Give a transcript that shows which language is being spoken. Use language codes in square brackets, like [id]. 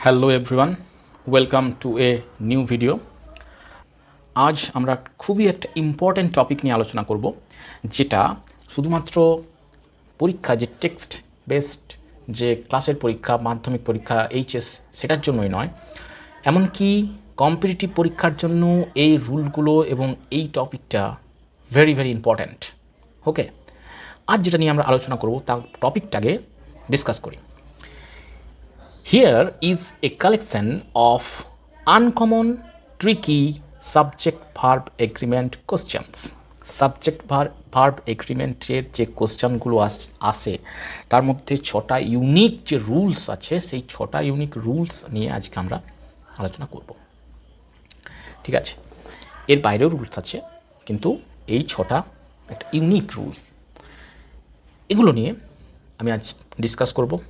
[bn] Hello everyone, welcome to a new video. আজ আমরা খুবই একটা ইম্পর্ট্যান্ট টপিক নিয়ে আলোচনা করব, যেটা শুধুমাত্র পরীক্ষা, যে টেক্সট বেসড যে ক্লাসের পরীক্ষা, মাধ্যমিক পরীক্ষা, এইচএস, সেটার জন্যই নয়, এমনকি কম্পিটিটিভ পরীক্ষার জন্য এই রুলগুলো এবং এই টপিকটা ভেরি ভেরি ইম্পর্ট্যান্ট। ওকে, আজ যেটা নিয়ে আমরা আলোচনা করব তার টপিকটাকে ডিসকাস করি। [en] Here is a collection of uncommon, tricky subject-verb agreement questions. [bn] Subject-verb এগ্রিমেন্টের যে কোশ্চেনগুলো আসে তার মধ্যে 6টা ইউনিক যে রুলস আছে, সেই 6টা ইউনিক রুলস নিয়ে আজকে আমরা আলোচনা করব। ঠিক আছে, এর বাইরেও রুলস আছে, কিন্তু এই 6টা একটা ইউনিক রুল, এগুলো নিয়ে আমি আজ ডিসকাস করব।